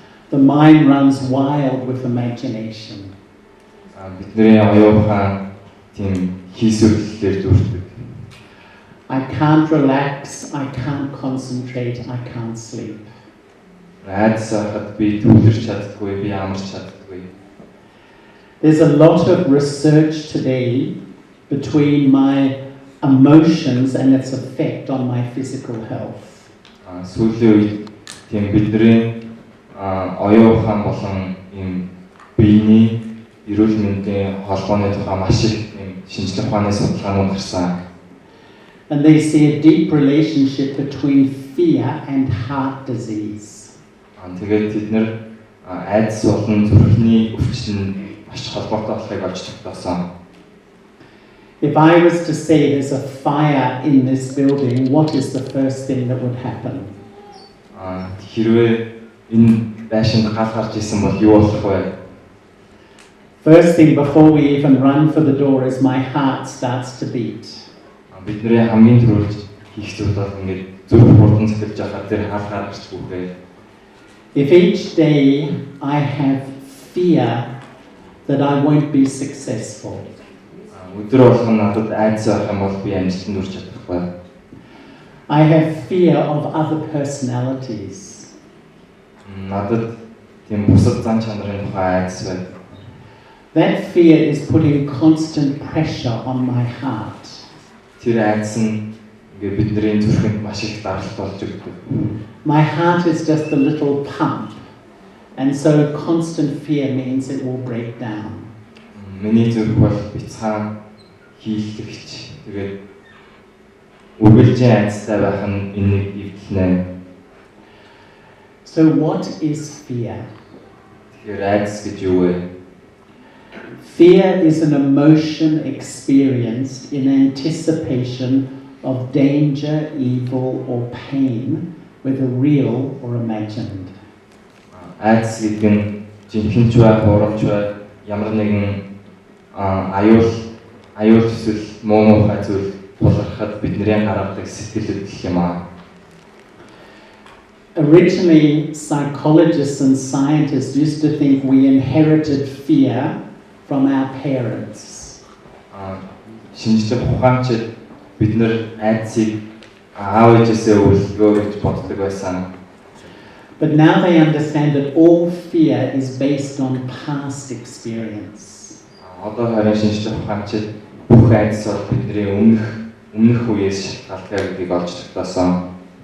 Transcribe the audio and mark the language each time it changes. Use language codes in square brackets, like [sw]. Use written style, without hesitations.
[en] The mind runs wild with imagination. [mn] бидний оюухан тийм хийсвэрлэлээр дүүрдэг. [en] I can't relax, I can't concentrate, I can't sleep. [mn] Айдас байхад би төвлөрч чаддаггүй, би амарч чаддаггүй. [en] There's a lot of research today between my emotions and its effect on my physical health. [mn] Сүүлийн үед тийм бидний оюухан болон ийм биений эрүүл мэндийн холбооны тухай маш их шинжлэх ухааны судалгаанууд гарсан. [en] And they see a deep relationship between fear and heart disease. [mn] Тэгээд тэд нэр айдас болон зүрхний өвчин маш холбоотой болохыг олж тогтоосон. [en] If I was to say there's a fire in this building, what is the first thing that would happen? [mn] Хэрвээ энэ байшинд гал гарч исэн бол юу болох вэ? [en] First thing before we even run for the door is my heart starts to beat. [mn] Бидний хамгийн түрүүлж хийх зүйл бол ингээд зүрх хурдан цэцэлж байхад тэр хаал гарч бүхээ. [en] If each day I have fear that I won't be successful. [mn] Өдөр болгон надад айдас байх юм бол би амжилтанд хүрч чадахгүй. [en] I have fear of other personalities. [mn] Надад тийм бусад зан чанарын тухай айдас байна. [en] That fear is putting constant pressure on my heart. [mn] Тэр айдас нь ингээд бидний зүрхэнд маш их даралт болж өгдөг. [en] My heart is just a little pump, and so constant fear means it will break down. [mn] Миний зүрх бол бяцхан хийлэгч. Тэгээд үргэлжлэн айдастай байх нь энийг эвдлэнэ. [en] So what is fear? [mn] Тэгэхээр айдас гэж юу вэ? [en] Fear is an emotion experienced in anticipation of danger, evil, or pain, whether real or imagined. [mn] Айдас гэдэг нь жинхэнэ ч бай, хурамч бай, ямар нэгэн аюул эсвэл муухай зүйл тулгархад бидний гаргадаг сэтгэл хөдлөл юм аа. [en] Originally, psychologists and scientists used to think we inherited fear from our parents. [mn] Шинжлэх ухаанчид бид нэр айдсыг аав ээжээсээ өвлгөө гэж боддог байсан. [en] But now they understand that all fear is based on past experience. [mn] Одоо харин шинжлэх ухаанчид бүх айдас бол бидний өмнөх үеэс шалтгаалтай гэдгийг олж тогтоосон.